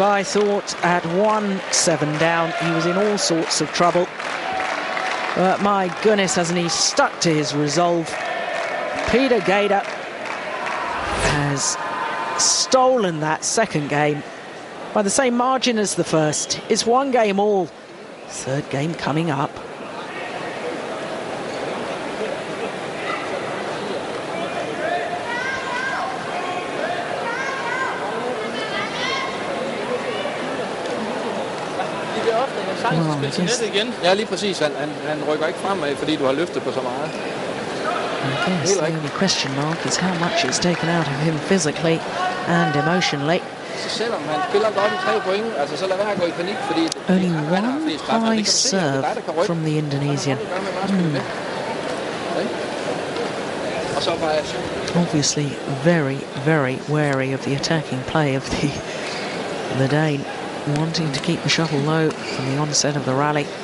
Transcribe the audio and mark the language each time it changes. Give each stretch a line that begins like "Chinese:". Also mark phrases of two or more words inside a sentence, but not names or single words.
English: I thought at 1-7 down he was in all sorts of trouble, but my goodness, hasn't he stuck to his resolve. Peter Gade has stolen that second game by the same margin as the first. It's 1 game all. Third game coming up.
Danish: Igen. Ja, lige præcis. Han rykker ikke fremad, fordi du har løftet på så meget.
English: I guess the only question mark is how much it's taken out of him physically and emotionally.
Danish: Så selvom han spiller godt i 3 point, altså så lad være at gå i panik, fordi
English: only 1 high serve from the Indonesian. Obviously very, very wary of the attacking play of the Dane, wanting to keep the shuttle low from the onset of the rally.